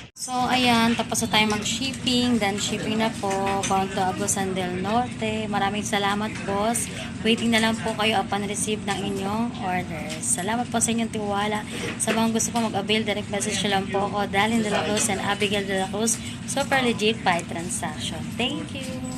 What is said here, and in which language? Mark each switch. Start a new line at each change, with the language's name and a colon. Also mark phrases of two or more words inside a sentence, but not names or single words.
Filipino: So, ayan, tapos na tayo mag-shipping. Then, shipping na po.
English: Bound to Agusan del Norte.
Filipino: Maraming salamat, boss. Waiting na lang po kayo
English: upon receive
Filipino: ng inyong orders. Salamat po sa inyong tiwala. Sa mga gusto po mag-avail,
English: direct message
Filipino: nyo lang po ako, Dalin de la Cruz and Abigail de la Cruz.
English: Super legit by transaction. Thank you.